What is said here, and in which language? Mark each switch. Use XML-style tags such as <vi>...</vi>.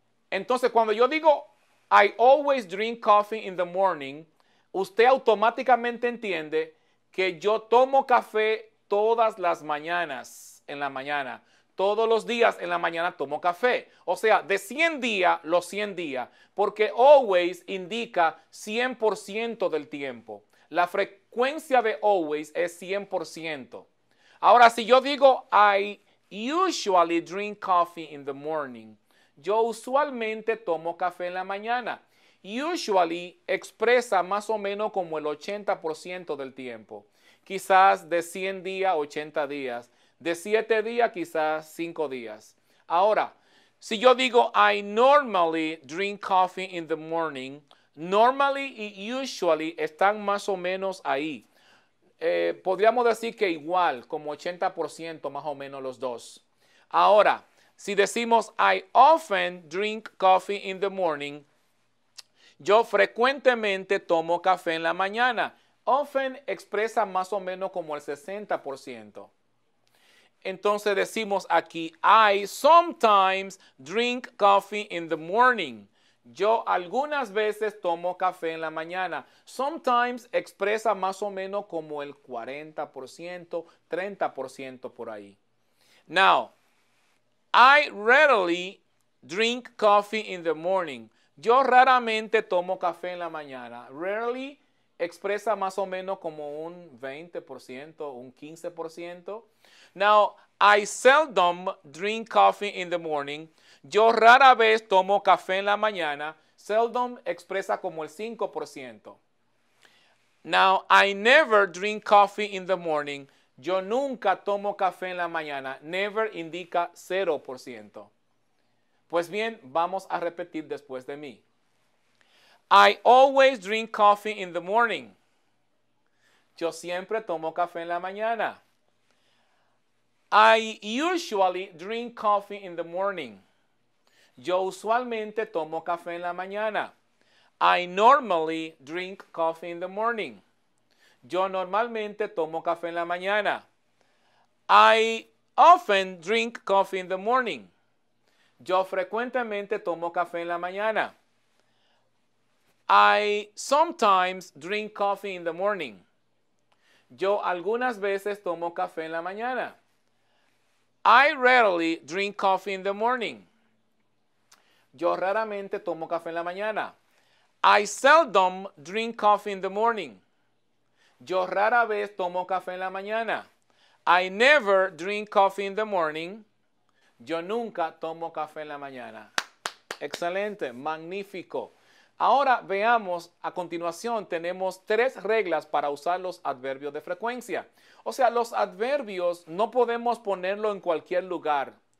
<es>Entonces cuando yo digo,</es> <en>I always drink coffee in the morning,</en> <es>usted automáticamente entiende que yo tomo café todas las mañanas en la mañana. Todos los días en la mañana tomo café. O sea, de 100 días, los 100 días. Porque always indica 100% del tiempo. La frecuencia de always es 100%. Ahora, si yo digo,</es> <en>I usually drink coffee in the morning.</en> <es>Yo usualmente tomo café en la mañana. Usually expresa más o menos como el 80% del tiempo. Quizás de 100 días, 80 días. De 7 días, quizás 5 días. Ahora, si yo digo,</es> <en>I normally drink coffee in the morning,</en> <es>normally y usually están más o menos ahí. Podríamos decir que igual, como 80% más o menos los dos. Ahora, si decimos,</es> <en>I often drink coffee in the morning,</en> <es>yo frecuentemente tomo café en la mañana. Often expresa más o menos como el 60%. Entonces decimos aquí,</es> <en>I sometimes drink coffee in the morning.</en> <es>Yo algunas veces tomo café en la mañana. Sometimes expresa más o menos como el 40%, 30% por ahí.</es> <en>Now, I rarely drink coffee in the morning.</en> <es>Yo raramente tomo café en la mañana. Rarely expresa más o menos como un 20%, un 15%.</es> <en>Now, I seldom drink coffee in the morning.</en> <es>Yo rara vez tomo café en la mañana. Seldom expresa como el 5%.</es> <en>Now, I never drink coffee in the morning.</en> <es>Yo nunca tomo café en la mañana. Never indica 0%. Pues bien, vamos a repetir después de mí.</es> <en>I always drink coffee in the morning.</en> <es>Yo siempre tomo café en la mañana.</es> <en>I usually drink coffee in the morning.</en> <es>Yo usualmente tomo café en la mañana.</es> <en>I normally drink coffee in the morning.</en> <es>Yo normalmente tomo café en la mañana.</es> <en>I often drink coffee in the morning.</en> <es>Yo frecuentemente tomo café en la mañana.</es> <en>I sometimes drink coffee in the morning.</en> <es>Yo algunas veces tomo café en la mañana.</es> <en>I rarely drink coffee in the morning.</en> <es>Yo raramente tomo café en la mañana.</es> <en>I seldom drink coffee in the morning.</en> <es>Yo rara vez tomo café en la mañana.</es> <en>I never drink coffee in the morning.</en> <es>Yo nunca tomo café en la mañana. Excelente, magnífico. Ahora veamos, a continuación tenemos 3 reglas para usar los adverbios de frecuencia. O sea, los adverbios no podemos ponerlo en cualquier lugar.</es>